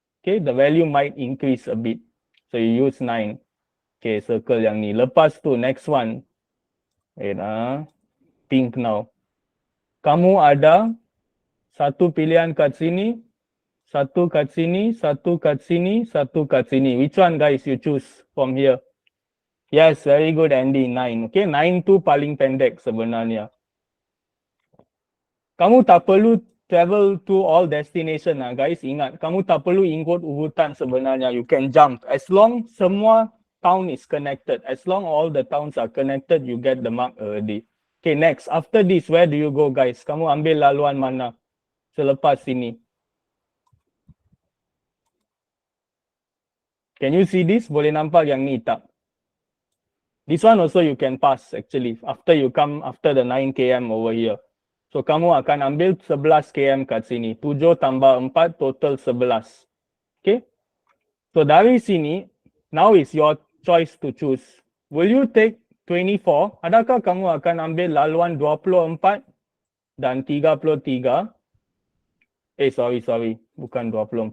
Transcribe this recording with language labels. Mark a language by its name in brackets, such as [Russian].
[English] Okay, the value might increase a bit. So you use 9. Okay, circle yang ni. [Malay] Lepas tu, [English] next one. Wait, think now. [Malay] Kamu ada satu pilihan kat sini. Satu kat sini, satu kat sini, satu kat sini. [English] Which one guys you choose from here? Yes, very good Andy, 9. Okay, [Malay] 9 tu paling pendek sebenarnya. Kamu tak perlu [English] travel to all destination guys. [Malay] Ingat, kamu tak perlu ikut urutan sebenarnya. [English] You can jump. As long semua town is connected. As long all the towns are connected, you get the mark already. Okay, next. After this, where do you go guys? [Malay] Kamu ambil laluan mana? Selepas sini. [English] Can you see this? [Malay] Boleh nampak yang ni tak? [English] This one also you can pass actually. After you come after the 9 km over here. [Malay] So kamu akan ambil 11 km kat sini. 7 tambah 4 total 11. Okay? [English] So [Malay] dari sini, [English] now is your choice to choose. Will you take 24? [Malay] Adakah kamu akan ambil laluan 24 dan 33? [English] Sorry. [Malay] Bukan 24.